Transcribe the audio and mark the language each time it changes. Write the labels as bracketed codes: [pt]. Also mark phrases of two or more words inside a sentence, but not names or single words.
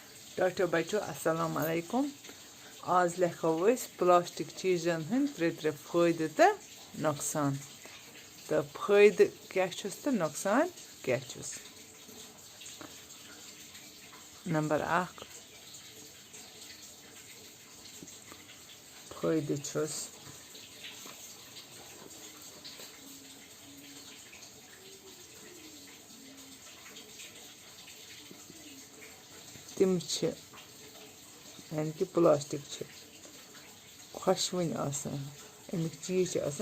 [en] Dr. [ar] Bachoo, السلام عليكم. [ks] आज लेखो अस प्लास्टिक चीजन हंद त्रे फायदे तो नुकसान तो फायदे क्या तो नुकसान क्या नंबर 1 फायदे तिम यानी कि प्लास्टिक खुशवन अमिक चीज